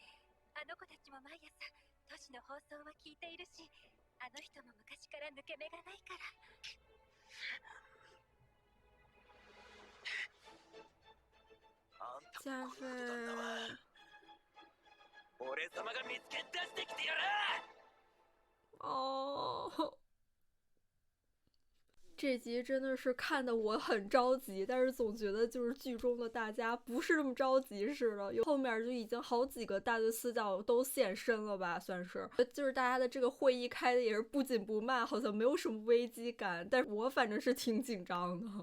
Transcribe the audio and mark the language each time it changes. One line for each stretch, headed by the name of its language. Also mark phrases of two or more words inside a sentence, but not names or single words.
Japanese: あの子たちも毎朝都市の放送は聞いているし、あの人も昔から抜け目がないから。あんたもこんなことなんだわ。俺様が見つけ出してきてやる。
Chinese: 哦，这集真的是看得我很着急，但是总觉得就是剧中的大家不是这么着急似的。后面就已经好几个大队私教都现身了吧，算是，就是大家的这个会议开的也是不紧不慢，好像没有什么危机感，但是我反正是挺紧张的。